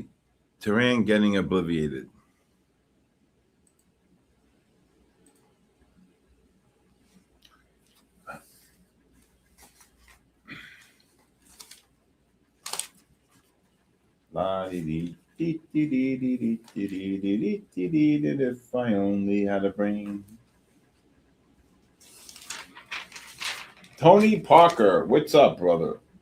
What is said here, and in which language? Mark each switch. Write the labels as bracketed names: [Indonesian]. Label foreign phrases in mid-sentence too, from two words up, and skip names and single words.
[English] Terrain getting obliviated. La dee dee dee dee dee dee dee dee dee dee dee dee. If I only had a brain. Tony Parker, what's up, brother?